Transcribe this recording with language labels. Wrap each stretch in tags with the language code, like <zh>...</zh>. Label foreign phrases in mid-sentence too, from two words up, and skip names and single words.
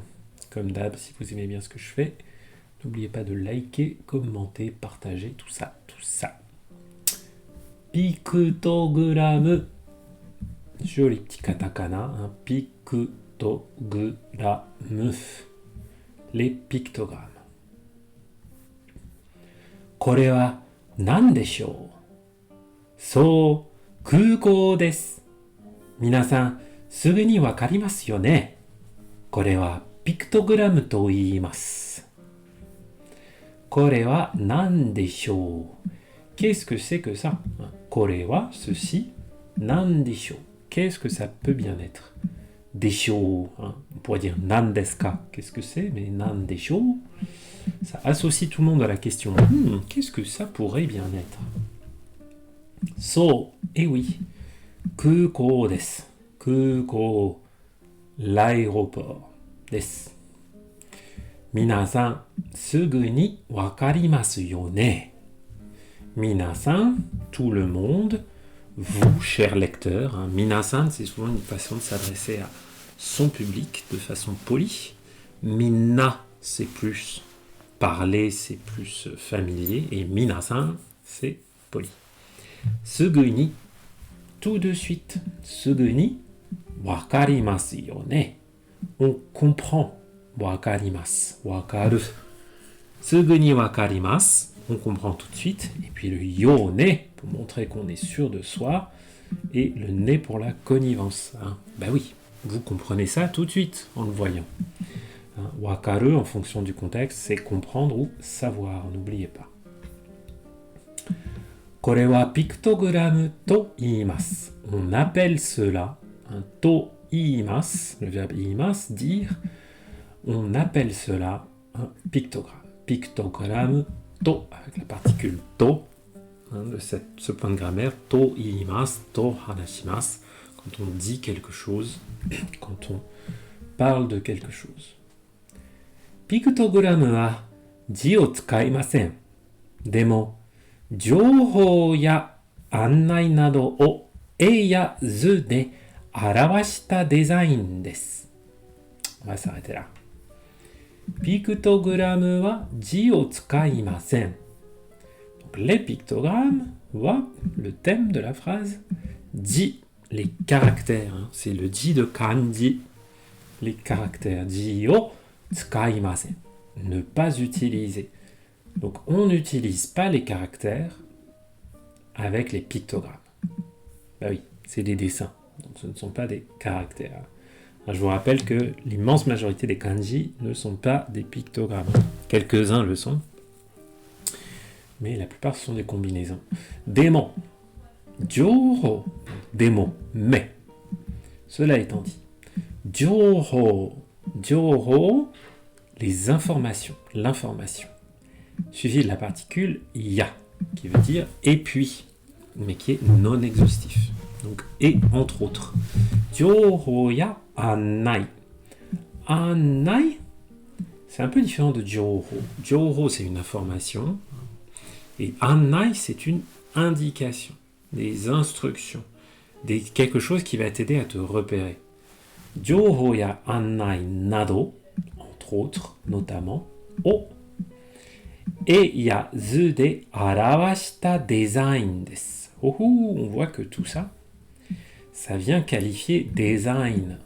<fr>Comme d'hab, si vous aimez bien ce que je fais, n'oubliez pas de liker, commenter, partager, tout ça. Pictogramme. Joli petit katakana, un pictogramme. Les pictogrammes.</fr> <ja>これは何でしょう？そう、空港です。皆さん、すぐにわかりますよね。これはピクトグラムと言います。これは何でしょう？</ja> <fr>Qu'est-ce que c'est que ça?</fr> <ja>これは ceci, 何でしょう?</ja> <fr>Qu'est-ce que ça peut bien être? Des shows, on pourrait dire nandeska, qu'est-ce que c'est? Mais nandesho, ça associe tout le monde à la question qu'est-ce que ça pourrait bien être? So, et oui,</fr> <ja>空港です、空港, l'aéroport desu. 皆さん、すぐにわかりますよね. Minasan,</ja> <fr>tout le monde. Vous, chers lecteurs, minasan, c'est souvent une façon de s'adresser à son public de façon polie. Minna, c'est plus parler, c'est plus familier. Et minasan, c'est poli.</fr> <ja>すぐに,</ja> <fr>tout de suite.</fr> <ja>すぐに、わかりますよね.</ja> <fr>On comprend.</fr> <ja>わかります、わかる。すぐにわかります.</ja> <fr>On comprend tout de suite, et puis le yo-ne pour montrer qu'on est sûr de soi, et le ne pour la connivence. Ben oui, vous comprenez ça tout de suite en le voyant. Wakaru, en fonction du contexte, c'est comprendre ou savoir, n'oubliez pas.</fr> <ja>これはピクトグラムと言います.</ja> <fr>On appelle cela un</fr> <ja>と言います,</ja> <fr>le verbe iimasu, dire. On appelle cela un pictogramme. Pictogramme to, avec la particule to, de ce point de grammaire,</fr> <ja>と言います、と話します,</ja> <fr>quand on dit quelque chose, quand on parle de quelque chose.</fr> <ja>ピクトグラムは字を使いません. でも、情報や案内などを絵や図で表したデザインです.</ja> <fr>On va s'arrêter là.</fr> <ja>ピクトグラムは字を使いません.</ja> <fr>Donc les pictogrammes, wa, le thème de la phrase, ji, les caractères, c'est le ji de kanji, les caractères,</fr> <ja>字を使いません,</ja> <fr>ne pas utiliser. Donc on n'utilise pas les caractères avec les pictogrammes. Ben oui, c'est des dessins, donc ce ne sont pas des caractères. Je vous rappelle que l'immense majorité des kanji ne sont pas des pictogrammes. Quelques-uns le sont, mais la plupart sont des combinaisons. Démon, jouhou, démon, mais. Cela étant dit,</fr> <ja>情報、情報,</ja> <fr>les informations, l'information, suivi de la particule ya, qui veut dire et puis, mais qui est non exhaustif. Donc, et entre autres.</fr> <ja>情報や案内. Annai,</ja> <fr>c'est un peu différent de jouhou. Jouhou, c'est une information. Et annai, c'est une indication, des instructions, quelque chose qui va t'aider à te repérer.</fr> <ja>情報や案内など,</ja> <fr>entre autres, notamment, o.</fr> <ja>Et や図で表したデザインです.</ja> <fr>On voit que tout ça, ça vient qualifier design.</fr>